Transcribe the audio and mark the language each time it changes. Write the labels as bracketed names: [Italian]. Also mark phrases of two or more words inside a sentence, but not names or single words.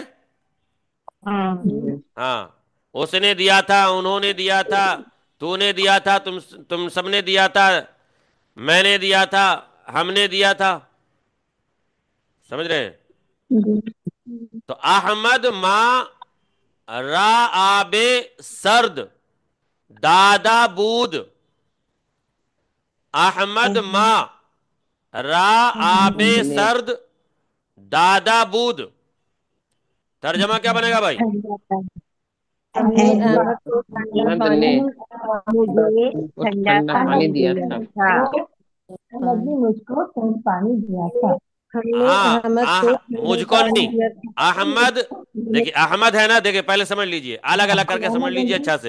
[Urdu] ہاں، ہاں، اس نے دیا تھا، انہوں نے دیا تھا، تو نے دیا تھا، تم سب نے دیا تھا، میں نے دیا تھا، ہم نے دیا تھا. سمجھ رہے ہیں؟ [Persian] تو احمد ما را آب سرد دادا بود، احمد ما را آب سرد دادا بود. [Urdu] ترجمہ کیا بنے گا بھائی؟ احمد نے وہ ٹھنڈا پانی دیا تھا. مجھ کو پانی دیا تھا. ہاں مجھ کو نہیں، احمد، دیکھیے احمد ہے نا، دیکھیے پہلے سمجھ لیجئے، الگ الگ کر کے سمجھ لیجئے اچھا سے.